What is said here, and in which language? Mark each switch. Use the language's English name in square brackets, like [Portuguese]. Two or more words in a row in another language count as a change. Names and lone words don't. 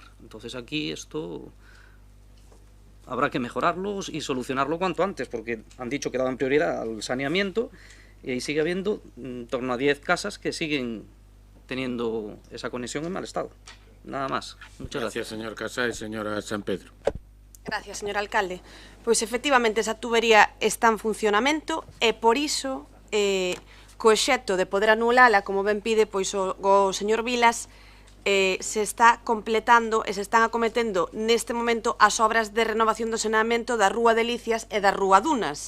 [Spanish] Entonces aquí esto habrá que mejorarlo y solucionarlo cuanto antes, porque han dicho que daban prioridad al saneamiento y ahí sigue habiendo en torno a 10 casas que siguen teniendo esa conexión en mal estado. Nada más. Muchas gracias. Gracias, señor Casai. Señora San Pedro. Gracias, señor alcalde. [Galician] Pois efectivamente esa tubería está en funcionamento e por iso co excepto de poder anulala, como ben pide pois o señor Vilas, se está completando e se están acometendo neste momento as obras de renovación do saneamento da Rúa Delicias e da Rúa Dunas.